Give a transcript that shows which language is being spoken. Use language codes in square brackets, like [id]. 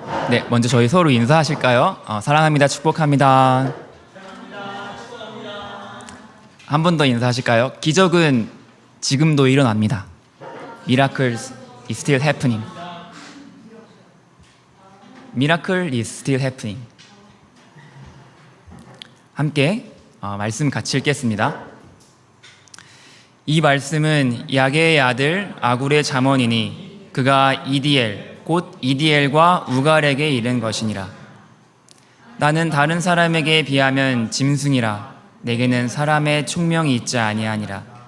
[ko] 네, 먼저 저희 서로 인사하실까요? 사랑합니다. 축복합니다. 한 번 더 인사하실까요? 기적은 지금도 일어납니다. [en] Miracles is still happening. Miracle is still happening. [ko] 함께 말씀 같이 읽겠습니다. 이 말씀은 야게의 아들 아굴의 잠언이니 그가 이디엘 곧 이디엘과 우갈에게 이른 것이니라. 나는 다른 사람에게 비하면 짐승이라. 내게는 사람의 총명이 있지 아니하니라.